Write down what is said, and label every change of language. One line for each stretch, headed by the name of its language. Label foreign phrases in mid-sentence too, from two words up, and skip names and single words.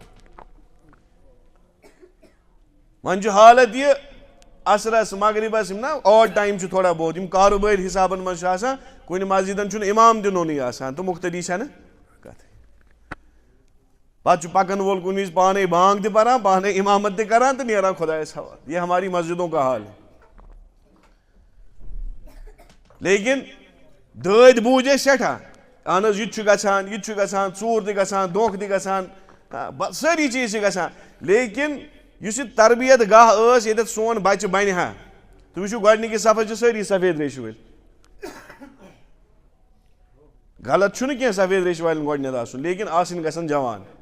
Kashmiri: وۄنۍ چھُ حالت یہِ, عصرس مغربس یِم نا
English: odd time
Kashmiri: چھُ تھوڑا بہت, یِم کاروبٲری حسابن منٛز چھُ آسان, کُنہِ مسجدن چھُنہٕ اِمام تہِ نوٚنُے آسان تہٕ مُختٔدی چھنہٕ کتھٕے. پتہٕ چھُ پکن وول کُنہِ وِزِ پانے بانگ تہِ پران, پانے اِمامت تہِ کران تہٕ نیران خۄدایس حوالہٕ.
Urdu: یہ ہماری مسجدوں کا حال ہے.
Kashmiri: لیکن دٲدۍ بوٗزۍ اَسہِ سٮ۪ٹھاہ, اہن حظ یہِ تہِ چھُ گژھان, یہِ تہِ چھُ گژھان, ژوٗر تہِ گژھان, دھوکہٕ تہِ گژھان, سٲری چیٖز چھِ گژھان. لیکن یُس یہِ تربیت گاہ ٲس ییٚتٮ۪تھ سون بچہِ بنہِ ہا, تُہۍ وٕچھِو گۄڈٕنِکِس صفس چھِ سٲری سفید ریشہِ وٲلۍ, غلط چھُنہٕ کینٛہہ سفید ریشہِ والٮ۪ن گۄڈٕنٮ۪تھ آسُن لیکن آسٕنۍ گژھن جوان